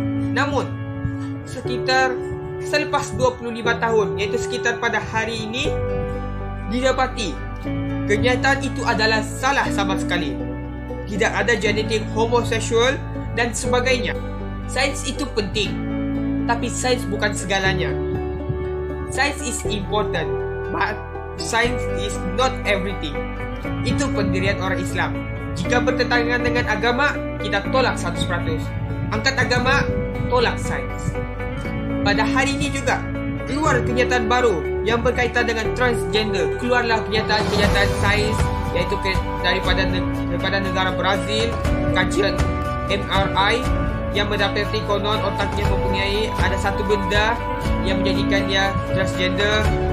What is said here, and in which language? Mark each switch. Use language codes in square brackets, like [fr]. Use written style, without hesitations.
[ms] Namun, sekitar selepas 25 tahun, iaitu sekitar pada hari ini, didapati kenyataan itu adalah salah sama sekali. Tidak ada genetik homoseksual dan sebagainya. Sains itu penting, tapi sains bukan segalanya. [en] Science is important, but science is not everything. [ms] Itu pendirian orang Islam. Jika bertentangan dengan agama, kita tolak 100%. Angkat agama, tolak sains. Pada hari ini juga, keluar kenyataan baru yang berkaitan dengan transgender. Keluarlah kenyataan sains, iaitu daripada negara Brazil, kajian MRI yang mendapati konon otaknya mempunyai ada satu benda yang menjadikannya transgender.